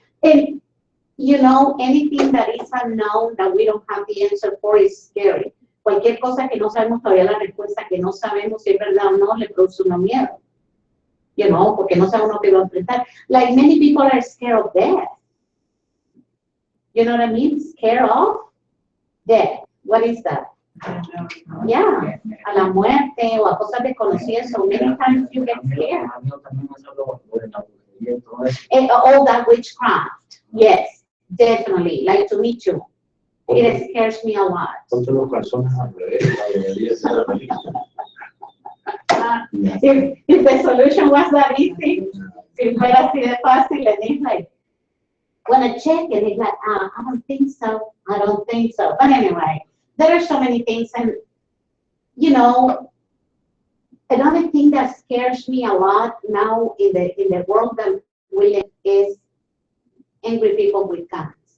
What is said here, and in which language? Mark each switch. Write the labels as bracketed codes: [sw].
[en] And, you know, anything that is unknown, that we don't have the answer for, is scary. [es] Cualquier cosa que no sabemos todavía la respuesta, que no sabemos si es verdad o no, le produce uno miedo. You know, porque no sabe uno qué va a enfrentar. [en] Like many people are scared of death. You know what I mean? Scared of death. What is that? [es] Yeah, a la muerte o a cosas desconocidas. [en] So many times you get scared. [es] A mí también me solo por la brujería y todo eso. [en] And all that witchcraft. Yes, definitely. Like to me too. It scares me a lot. [es] Ponte los calzones al revés, la debería ser al revés. [en] If the solution was that easy, [es] si fuera así de fácil, [en] and it's like, wanna check, and it's like, I don't think so. I don't think so. But anyway, there are so many things, and you know, another thing that scares me a lot now in the world that we live is angry people with guns.